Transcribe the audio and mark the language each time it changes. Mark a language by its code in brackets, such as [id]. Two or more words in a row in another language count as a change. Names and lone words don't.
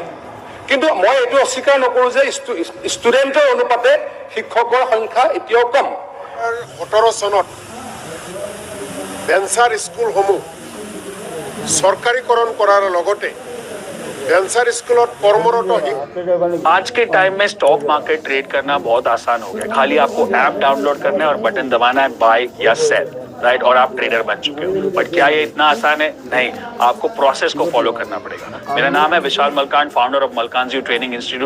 [as] কিন্তু মই এইটো অস্বীকাৰ নকৰোঁ যে ষ্টুডেণ্টৰ অনুপাতে শিক্ষকৰ সংখ্যা এতিয়াও কম। 17 চনত ভেঞ্চাৰ স্কুলসমূহ চৰকাৰীকৰণ কৰাৰ লগতে ভেঞ্চাৰ স্কুলত কৰ্মৰত [hi] आज के टाइम में [en] stock market [hi] ट्रेड करना बहुत आसान हो गया। खाली आपको ऐप डाउनलोड करना है और बटन दबाना है बाय या सेल, राइट, और आप ट्रेडर बन चुके हो। बट क्या ये इतना आसान है? नहीं, आपको प्रोसेस को फॉलो करना पड़ेगा। मेरा नाम है विशाल मलकान, [en] founder of [hi] मलकानजी ट्रेनिंग इंस्टीट्यूट।